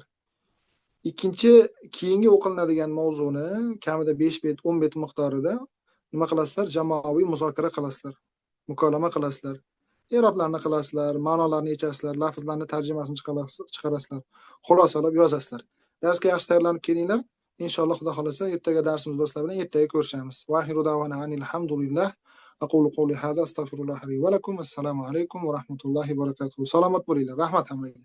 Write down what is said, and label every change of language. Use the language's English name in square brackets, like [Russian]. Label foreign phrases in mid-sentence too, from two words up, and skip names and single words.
[Uzbek] Ikkinchi, keyingi o'qilinadigan mavzuni kamida 5 bet, 10 bet miqdorida nima qilasizlar? Jamoaviy muzokara qilasizlar. Mukolama qilasizlar. I'roblarni qilasizlar, ma'nolarni yechasizlar, lafzlarni tarjimasini chiqarasizlar. Xulosalab yozasizlar. Darsga yaxshi tayyorlanib kelinglar. Inshaalloh xudo xolasa ertaga darsimiz bo'lsa bilan ertaga ko'rishamiz. [Arabic] وآخر دعوانا الحمد لله أقول قولي هذا أستغفر الله لي ولكم. السلام عليكم ورحمة الله وبركاته. [Uzbek] Salomat bo'linglar. Rahmat hammaga.